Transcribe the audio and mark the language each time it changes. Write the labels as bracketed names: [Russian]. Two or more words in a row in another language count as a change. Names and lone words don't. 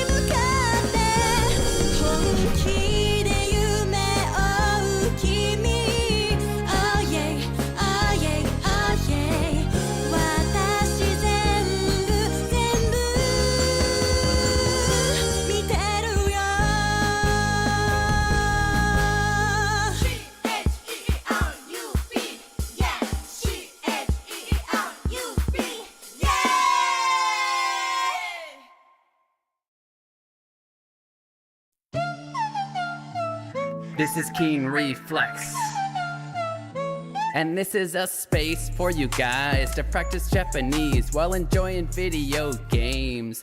[Japanese] 向かって本気で夢追う君 [English] Oh yeah, oh yeah, oh yeah [Japanese] 私全部見てるよ [English] C-H-E-E-R-U-B Yeah C-H-E-E-R-U-B Yeah This is Keen Reflex. And this is a space for you guys to practice Japanese while enjoying video games.